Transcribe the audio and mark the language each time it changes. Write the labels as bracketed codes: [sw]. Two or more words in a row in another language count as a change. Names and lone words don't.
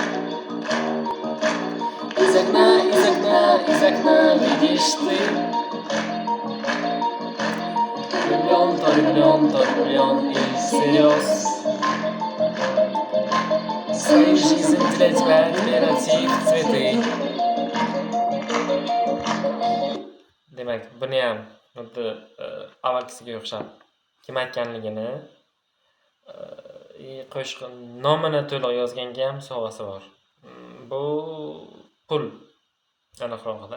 [ru] Из окна, из окна, из окна видишь ты влюблен, то влюблен и слез. Свою жизнь для тебя превратив в цветы. [uz] Demak, buni ham xuddi avvalgisiga o'xshab kim aytganligini, qo'shiq nomini to'liq yozganga ham sovg'asi bor. Bu pul aniqrog'ida.